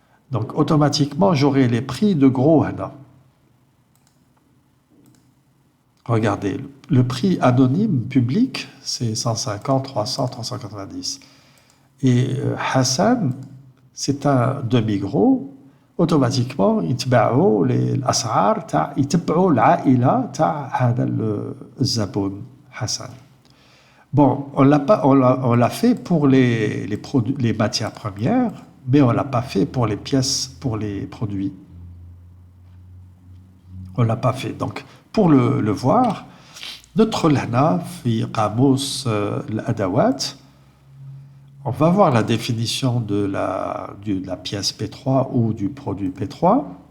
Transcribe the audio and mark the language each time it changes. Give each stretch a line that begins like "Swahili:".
French: Donc, automatiquement, j'aurai les prix de gros. Regardez, le prix anonyme public, c'est 150, 300, 390. Et Hassan, c'est un demi-gros.
Arabic: Automatiquement, يتبعوا الأسعار تاع يتبعوا العائلة تاع هذا الزبون Hassan.
French: Bon, on l'a fait pour les matières premières, mais on ne l'a pas fait pour les pièces, pour les produits. On ne l'a pas fait. Donc, pour le voir, notre
Arabic: lana, fi qamus al-adawat,
French: on va voir la définition de la pièce P3 ou du produit P3.